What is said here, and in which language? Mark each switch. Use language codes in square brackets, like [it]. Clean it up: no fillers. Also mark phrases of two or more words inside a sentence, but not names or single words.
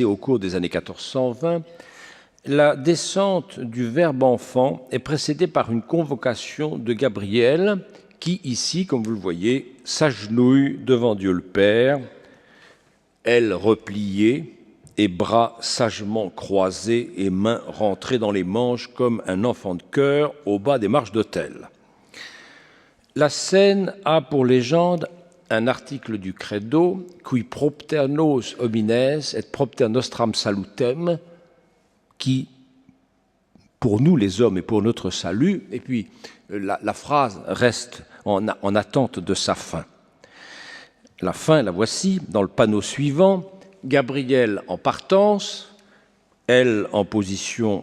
[fr] au cours des années 1420, la descente du Verbe enfant est précédée par une convocation de Gabriel qui, ici, comme vous le voyez, s'agenouille devant Dieu le Père, ailes repliées et bras sagement croisés et mains rentrées dans les manches comme un enfant de chœur au bas des marches d'autel. La scène a pour légende un article du Credo, [la] qui propter nos homines et propter nostram salutem, [fr] qui, pour nous les hommes et pour notre salut, et puis la phrase reste en attente de sa fin. La fin, la voici, dans le panneau suivant, Gabriel en partance, elle en position